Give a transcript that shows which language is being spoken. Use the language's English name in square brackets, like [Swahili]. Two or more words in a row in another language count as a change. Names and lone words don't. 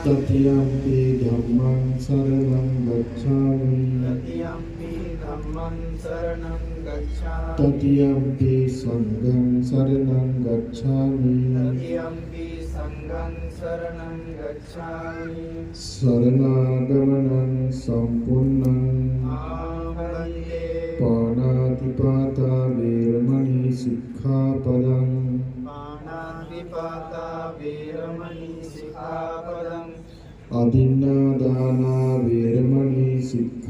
[Pali] तृतीयम्पि धम्मं शरणं गच्छामि तृतीयम्पि धम्मं शरणं गच्छामि तृतीयम्पि संघं शरणं गच्छामि तृतीयम्पि संघं शरणं गच्छामि शरणागमनं सम्पूर्णम् आहवन्ते पाणातिपाता वेरमणि सिक्खापदम् पाणातिपाता वेरमणि सिक्खापदम् अदिन्नादाना वेरमणि